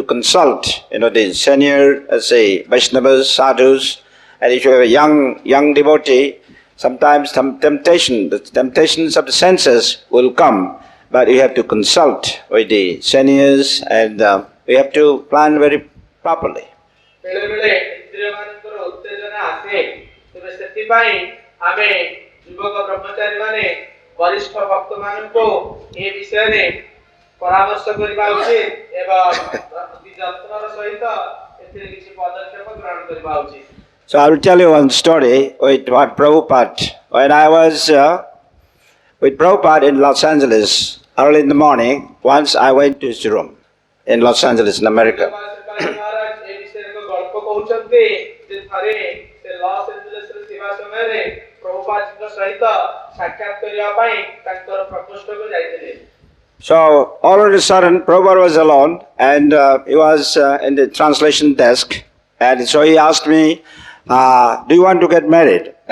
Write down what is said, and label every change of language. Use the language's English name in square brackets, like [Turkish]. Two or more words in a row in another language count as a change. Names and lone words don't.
[English] consult, the senior, say, Vaishnavas, sadhus, and if you have a young devotee, sometimes some the temptations of the senses will come, but you have to consult with the seniors, and we have to plan very properly. [Odia] ବରିଷ୍ଠ ଭକ୍ତ ମାନଙ୍କୁ ଏ ବିଷୟରେ ପରାମର୍ଶ କରିବା ଉଚିତ ଏବଂ ଅତି ଯତ୍ନର ସହିତ ଏଥିରେ କିଛି ପଦକ୍ଷେପ ଗ୍ରହଣ କରିବା ଉଚିତ। [English] So I will tell you one story with what Prabhupada. When I was with Prabhupada in Los Angeles, early in the morning, once I went to his room in Los Angeles, in America. So all of a sudden, Prabhupada was alone, and he was in the translation desk, and so he asked me, do you want to get married?